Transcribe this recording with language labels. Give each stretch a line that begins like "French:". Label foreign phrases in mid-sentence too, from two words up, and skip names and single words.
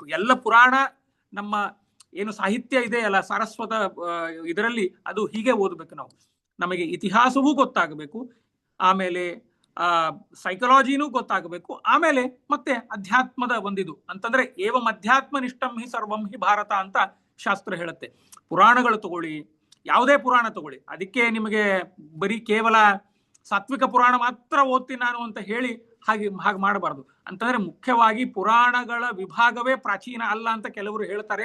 Kannada: ಎಲ್ಲ ಪುರಾಣ, ನಮ್ಮ ಏನು ಸಾಹಿತ್ಯ ಇದೆ ಅಲ್ಲ, ಸಾರಸ್ವತ ಇದರಲ್ಲಿ ಅದು ಹೀಗೆ ಓದಬೇಕು ನಾವು. ನಮಗೆ ಇತಿಹಾಸವೂ ಗೊತ್ತಾಗಬೇಕು, ಆಮೇಲೆ ಸೈಕಲಾಜಿನೂ ಗೊತ್ತಾಗಬೇಕು. ಆಮೇಲೆ ಮತ್ತೆ ಅಧ್ಯಾತ್ಮದ ಒಂದಿದು ಅಂತಂದ್ರೆ
Sanskrit: ಏವಂ ಅಧ್ಯಾತ್ಮ ನಿಷ್ಠಂ ಹಿ ಸರ್ವಂ ಹಿ ಭಾರತ
Kannada: ಅಂತ ಶಾಸ್ತ್ರ ಹೇಳುತ್ತೆ. ಪುರಾಣಗಳು ತಗೊಳ್ಳಿ, ಯಾವುದೇ ಪುರಾಣ ತಗೊಳ್ಳಿ, ಅದಕ್ಕೆ ನಿಮಗೆ ಬರೀ ಕೇವಲ ಸಾತ್ವಿಕ ಪುರಾಣ ಮಾತ್ರ ಓದ್ತೀನಿ ನಾನು ಅಂತ ಹೇಳಿ ಹಾಗೆ ಮಾಡಬಾರ್ದು. ಅಂತಂದ್ರೆ ಮುಖ್ಯವಾಗಿ ಪುರಾಣಗಳ ವಿಭಾಗವೇ ಪ್ರಾಚೀನ ಅಲ್ಲ ಅಂತ ಕೆಲವರು ಹೇಳ್ತಾರೆ.